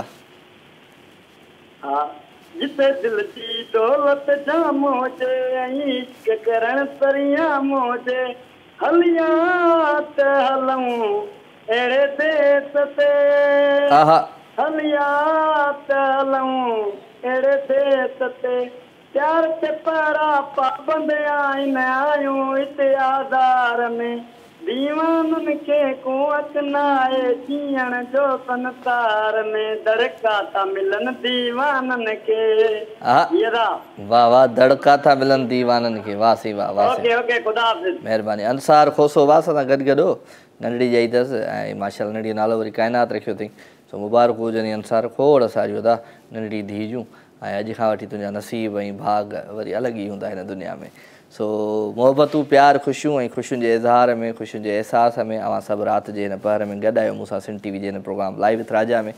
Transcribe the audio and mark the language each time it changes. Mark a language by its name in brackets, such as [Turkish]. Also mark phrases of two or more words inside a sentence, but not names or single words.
[Sindhi] हा, जिते दिल जी दौलत जाम हुजे ऐं इश्क करण सरियाम हुजे, हलिया त हलऊं अहिड़े देस ते, हलिया त हलऊं अहिड़े देस ते, प्यार ते पारा पाबंद आहिनि आहियूं हिते आधार में, दीवाननि खे कुवत न आहे जीअण जो संसार में, दड़का था मिलनि दीवाननि खे। वाह वाह, दड़का था मिलनि दीवाननि खे। वाह सी वाह वाह। [English] OK OK, [Sindhi] खुदा हाफ़िज़। महिरबानी। अंसार खोसो वाह सां गॾु गॾु हो, नंढड़ी ॼाई अथसि ऐं माशाल्लाह नंढड़ी नालो वरी काइनात रखियो अथई। सो मुबारक हुजनि अंसार, खोड़ सारियूं था नंढड़ी धीउ जूं, ऐं अॼु खां वठी तुंहिंजा नसीब ऐं भाग वरी अलॻि ई हूंदा हिन दुनिया में। सो मोहबतूं प्यार ख़ुशियूं ऐं ख़ुशियुनि जे इज़हार में, ख़ुशियुनि जे अहसास में अवां सभु राति जे हिन पहर में गॾु आहियो मूंसां सिंध टीवी जे हिन प्रोग्राम लाइव विथ राजा में।